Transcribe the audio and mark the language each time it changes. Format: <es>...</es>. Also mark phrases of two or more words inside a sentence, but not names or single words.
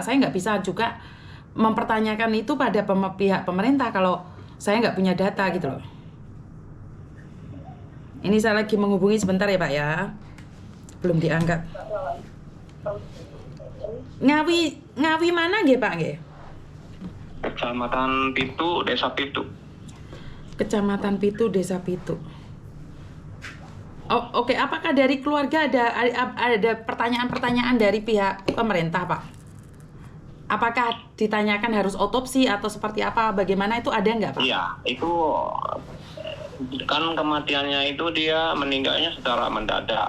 <id>Saya nggak bisa juga mempertanyakan itu pada pihak pemerintah kalau saya nggak punya data gitu loh. Ini saya lagi menghubungi sebentar ya Pak ya. Belum diangkat. Ngawi mana nggih Pak nggih? Kecamatan Pitu, Desa Pitu. Kecamatan Pitu, Desa Pitu. Oh, oke. Apakah dari keluarga ada pertanyaan-pertanyaan dari pihak pemerintah, Pak? Apakah ditanyakan harus otopsi atau seperti apa? Bagaimana itu ada nggak Pak? Iya, itu kan kematiannya itu dia meninggalnya secara mendadak.</id>